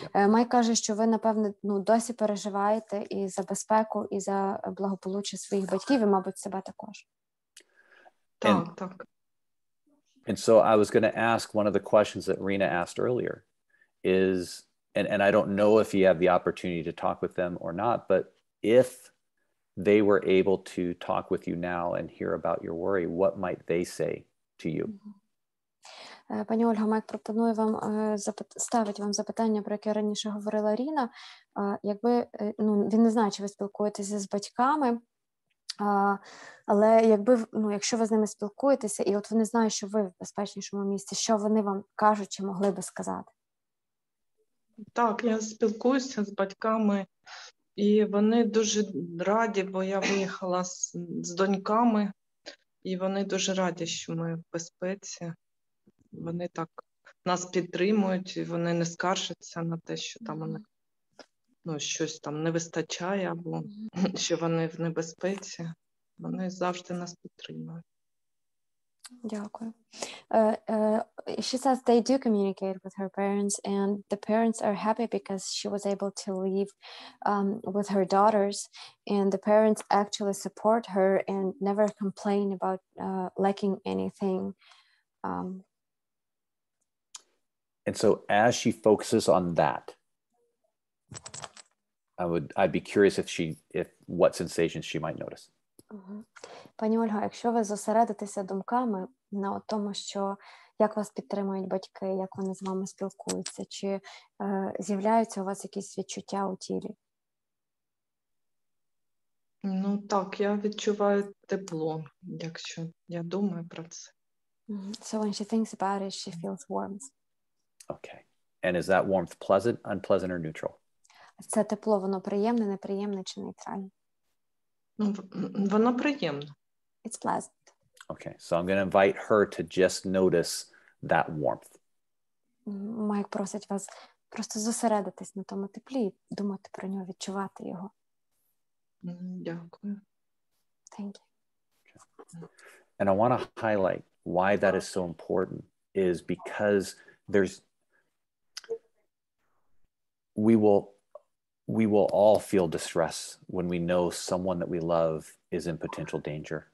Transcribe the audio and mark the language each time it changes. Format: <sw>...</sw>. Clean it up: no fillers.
<uk>Майк каже, що ви, напевне, досі переживаєте і за безпеку, і за благополуччя своїх батьків, і, мабуть, себе також. Так.</uk> <en>And so I was going to ask one of the questions that Rena asked earlier is, and I don't know if you have the opportunity to talk with them or not, but if they were able to talk with you now and hear about your worry, what might they say to you?</en> <uk>Пані Ольга, Майк пропонує вам ставить вам запитання, про яке раніше говорила Ріна. Якби, він не знає, чи ви спілкуєтеся з батьками, але якщо ви з ними спілкуєтеся, і от вони знають, що ви в безпечнішому місці, що вони вам кажуть, чи могли би сказати? Так, я спілкуюся з батьками, і вони дуже раді, бо я виїхала з доньками, і вони дуже раді, що ми в безпеці. Вони так нас підтримують, і вони не скаржаться на те, що там щось там не вистачає, або що вони в небезпеці. Вони завжди нас підтримують. Дякую.</uk> <en>She says they do communicate with her parents, and the parents are happy because she was able to leave with her daughters, and the parents actually support her and never complain about lacking anything. And so as she focuses on that, I'd be curious if what sensations she might notice.</en> <uk>Пані Ольга, якщо ви зосередитеся думками на тому, що як вас підтримують батьки, як вони з вами спілкуються, чи з'являються у вас якісь відчуття у тілі? Так, я відчуваю тепло, якщо я думаю про це.</uk> <en>So when she thinks about it, she feels warmth. Okay. And is that warmth pleasant, unpleasant, or neutral?</en> <uk>Це тепло, воно приємне, неприємне чи нейтральне? Воно приємне.</uk> <en>It's pleasant. Okay, so I'm going to invite her to just notice that warmth.</en> <uk>Майк просить вас просто зосередитись на тому теплі, думати про нього, відчувати його. Дякую.</uk> <en>Thank you. Okay. And I want to highlight why that is so important is because we will all feel distress when we know someone that we love is in potential danger.</en>